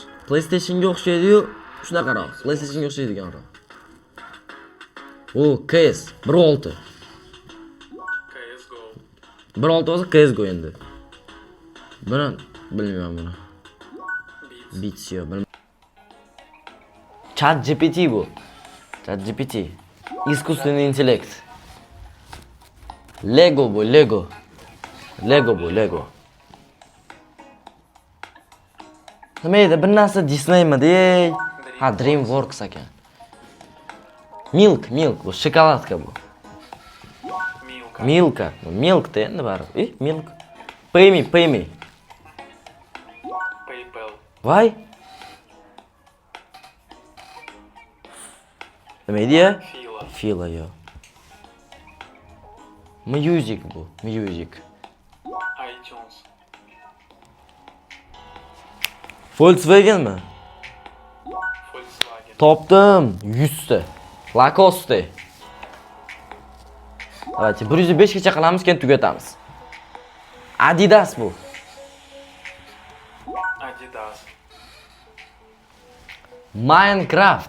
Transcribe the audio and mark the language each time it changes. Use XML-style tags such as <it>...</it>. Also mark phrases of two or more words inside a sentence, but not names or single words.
<uz>PlayStationga o'xshaydi-yu, Shunaqaroq, PlayStationga o'xshaydiganroq. O, CS 1.6. CSGO. 1.6 bo'lsa CS:GO endi. Buni bilmayman buni. Beats yo, bilmayman. ChatGPT bu. ChatGPT.</uz> <ru>Искусственный интеллект.</ru> <uz>Lego bu, Lego. Lego bu, Lego. Nima edi? Bir narsa Disneymi dey? Ha, DreamWorks ekan. Milk bu shokoladka bu. Milka. Milk da endi baribir.</uz> <en>Milk. Pay me.</en> <uz>PayPal. Voy. Nima edi ya? Fila. Fila yo. Music bu, music. iTunes. Volkswagen mi? Volkswagen. Topdim 100 ta. Lacoste. Давайте 105 gacha qilamiz, keyin tugatamiz. Adidas bu. Adidas. Minecraft.</uz>